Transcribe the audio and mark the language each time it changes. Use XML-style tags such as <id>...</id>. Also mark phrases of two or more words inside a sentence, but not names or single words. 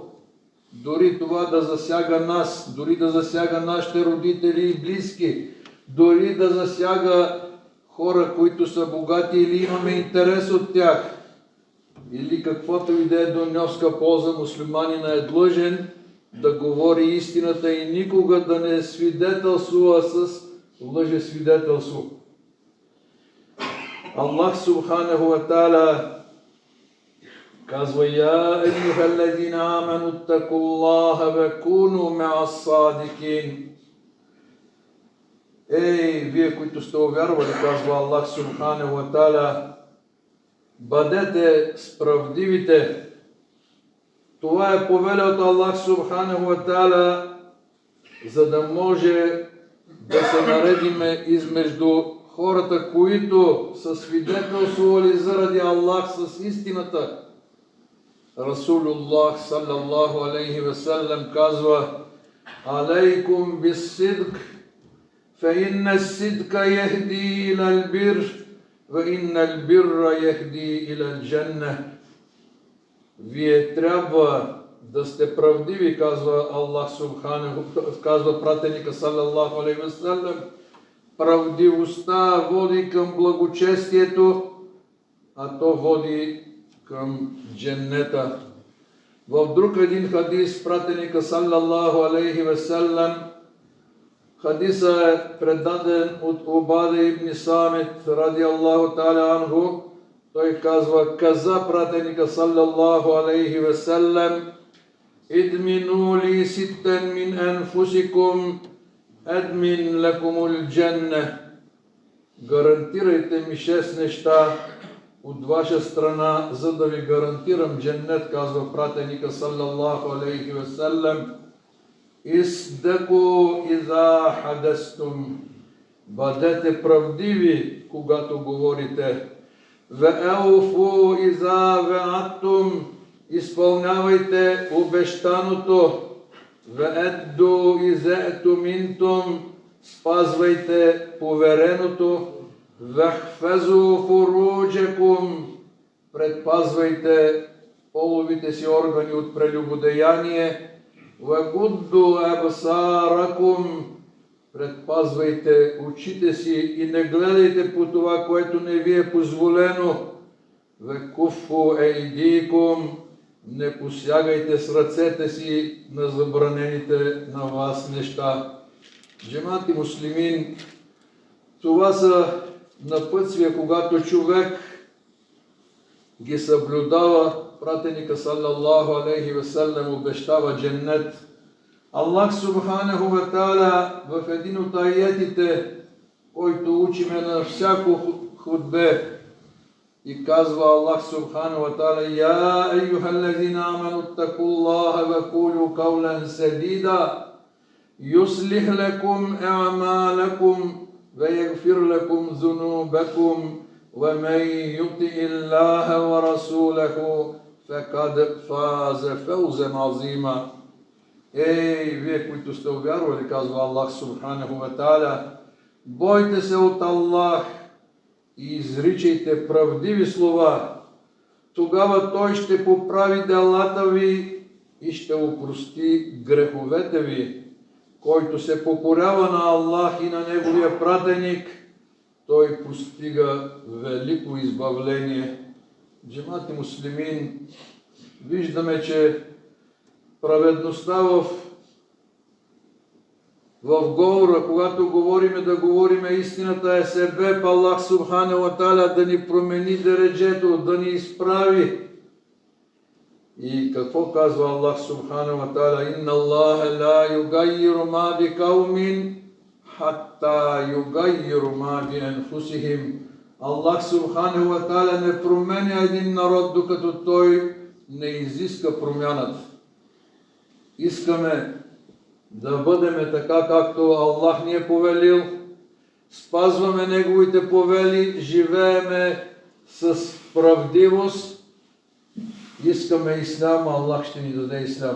<bg>Дори това да засяга нас, дори да засяга нашите родители и близки, дори да засяга хора, които са богати или имаме интерес от тях, или каквото и да е донеска полза, мюсюлманина е длъжен да говори истината и никога да не свидетелствува с лъжесвидетелство.</bg> <ar>الله سبحانه وتعالى казва: يا أيها الذين آمنوا اتقوا الله وكونوا مع الصادقين.</ar> <bg>Ей, вие, които сте увярвали, казва</bg> <ar>الله سبحانه وتعالى,</ar> <bg>бъдете справедливите. Това е повеля от</bg> <ar>الله سبحانه وتعالى,</ar> <bg>за да може да се наредиме измежду хората, които са свидетелствували заради Аллах с истината.</bg> <ar>رسول الله صلى الله عليه وسلم казва: عليكم بالصدق فإن الصدق يهدي إلى البر وإن البر يهدي إلى الجنة.</ar> <bg>Вие трябва да сте правдиви, казва</bg> <ar>الله سبحانه,</ar> <bg>казва пратеника</bg> <ar>صلى الله عليه وسلم.</ar> <bg>Правдивостта води към благочестието, а то води към дженнета. В друг един хадис пратеника</bg> <ar>صلى الله عليه وسلم,</ar> <bg>хадисът е предаден от Убада ибн Самит</bg> <ar>رضي الله تعالى عنه.</ar> <bg>Той казва: каза пратеника</bg> <ar>صلى الله عليه وسلم: اضمنوا لي ستا من أنفسكم أضمن لكم الجنة.</ar> <bg>Гарантирайте ми 6 неща от ваша страна, за да ви гарантирам дженнет, казва пратеника</bg> <ar>صلى الله عليه وسلم. اصدقوا إذا حدثتم.</ar> <bg>Бъдете правдиви, когато говорите.</bg> <ar>وأوفوا إذا وعدتم.</ar> <bg>Изпълнявайте обещаното.</bg> <ar>وأدوا إذا اؤتمنتم.</ar> <bg>Спазвайте повереното.</bg> <ar>واحفظوا فروجكم.</ar> <bg>Предпазвайте половите си органи от прелюбодеяние.</bg> <ar>وغضوا أبصاركم.</ar> <bg>Предпазвайте очите си и не гледайте по това, което не ви е позволено.</bg> <ar>وكفوا أيديكم.</ar> <bg>Не посягайте с ръцете си на забранените на вас неща.</bg> <tr>Cemaat-i müslimin,</tr> <bg>това са напътствия, когато човек ги съблюдава. Пратеника</bg> <ar>صلى الله عليه وسلم</ar> <bg>обещава дженнет.</bg> <ar>الله سبحانه وتعالى</ar> <bg>в един от аятите, който учиме на всяко хутбе, И казва</bg> <ar>الله سبحانه وتعالى يا أيها الذين آمنوا اتقوا الله وقولوا قولا سديدا يصلح لكم أعمالكم ويغفر لكم ذنوبكم ومن يطع الله ورسوله فقد فاز فوزا عظيما.</ar> <bg>Ей, вие, които сте увярвали, казва</bg> <ar>الله سبحانه وتعالى,</ar> <bg>бойте се от Аллах и изричайте правдиви слова. Тогава Той ще поправи делата ви и ще опрости греховете ви. Който се покорява на Аллах и на Неговия пратеник, той постига велико избавление.</bg> <tr>Cemaat-i müslimin,</tr> <bg>виждаме, че праведността в говора, когато говориме, да говориме истината, е себеб</bg> <ar>الله سبحانه وتعالى</ar> <bg>да ни промени дереджето, да ни изправи. И какво казва</bg> <ar>الله سبحانه وتعالى? إن الله لا يغير ما بقوم حتى يغيروا ما بأنفسهم. الله سبحانه وتعالى</ar> <bg>не променя един народ, докато той не изиска промяната. Искаме да бъдем така, както Аллах ни е повелил, спазваме Неговите повели, живееме с правдивост, искаме ислям, Аллах ще ни даде ислям.</bg>